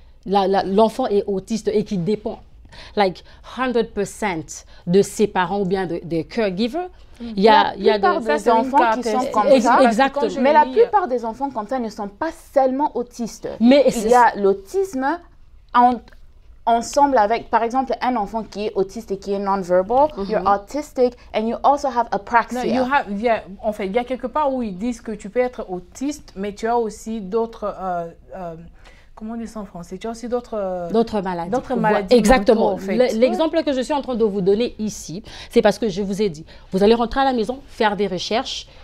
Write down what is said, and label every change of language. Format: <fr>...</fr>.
<fr>L'enfant est autiste et qui dépend</fr> <en>like</en> <fr>100% de ses parents ou bien des caregivers. Il y a des enfants qui sont comme ça. Exactement. Mais la plupart des enfants comme ça ne sont pas seulement autistes. Mais il y a l'autisme ensemble avec, par exemple, un enfant qui est autiste et qui est non-verbal.</fr> <en>You're autistic and you also have apraxia.</en> <fr>En fait, il y a quelque part où ils disent que tu peux être autiste, mais tu as aussi d'autres... comment on dit ça en français? Tu as aussi d'autres maladies. D'autres maladies. Exactement. L'exemple que je suis en train de vous donner ici, c'est parce que je vous ai dit, vous allez rentrer à la maison, faire des recherches.</fr>